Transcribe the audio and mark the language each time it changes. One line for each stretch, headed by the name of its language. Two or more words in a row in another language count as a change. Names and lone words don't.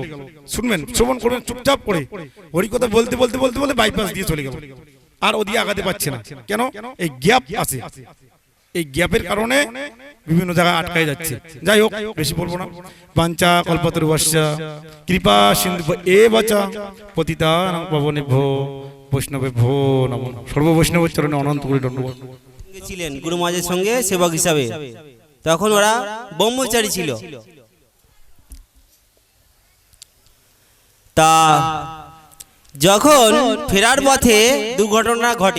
Bangla: শুনবেন, শ্রবণ করবেন চুপচাপ করে, হরিকথা বলতে বলতে বলতে বলতে বাইপাস দিয়ে চলে গেল, আর ওদিকে আগাতে পারছে না। কেন? এই গ্যাপ আছে। এই গ্যাপের কারণে বিভিন্ন জায়গায় আটকায় যাচ্ছে। যাই হোক, বেশি বলবো না।
Sanskrit: বাঞ্ছা কল্পতরুভ্যশ্চ কৃপা সিন্ধু এবচ পতিতানাং পাবনেভ্যো বৈষ্ণবেভ্যো নমঃ।
Bangla: সর্ব বৈষ্ণব চরণে অনন্ত কোটি দণ্ডবৎ। ছিলেন গুরু মহারাজের সঙ্গে সেবক হিসাবে, তখন ওরা ব্রহ্মচারী ছিল। তা যখন ফেরার পথে দুর্ঘটনা ঘটে।